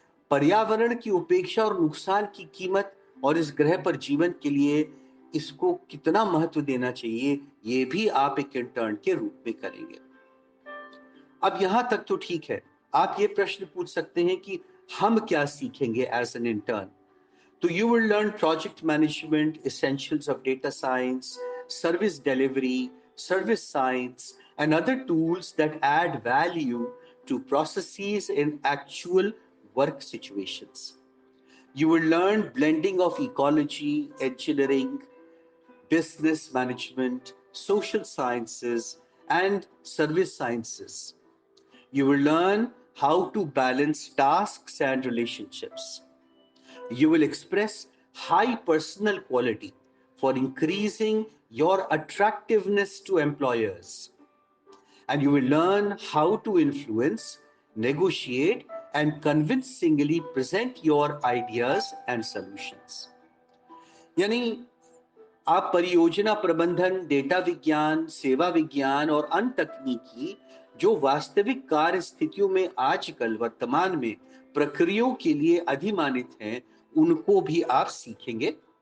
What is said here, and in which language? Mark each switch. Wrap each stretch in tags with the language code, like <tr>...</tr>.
<hi>पर्यावरण की उपेक्षा और नुकसान की कीमत और इस ग्रह पर जीवन के लिए इसको कितना महत्व देना चाहिए, ये भी आप एक इंटर्न के रूप में करेंगे। अब यहां तक तो ठीक है। आप ये प्रश्न पूछ सकते हैं कि हम क्या सीखेंगे</hi> <en>As an intern. तो you will learn project management, essentials of data science, service delivery, service science, and other tools that add value to processes in actual work situations. You will learn blending of ecology, engineering, business management, social sciences, and service sciences. You will learn how to balance tasks and relationships. You will express high personal quality for increasing your attractiveness to employers. And you will learn how to influence, negotiate, and convincingly present your ideas and solutions.</en> <hi>यानी आप परियोजना प्रबंधन, data विज्ञान, सेवा विज्ञान और अन्य तकनीकी जो वास्तविक कार्य स्थितियों में आजकल वर्तमान में प्रक्रियाओं के लिए अधिमानित हैं, उनको भी आप सीखेंगे।</hi>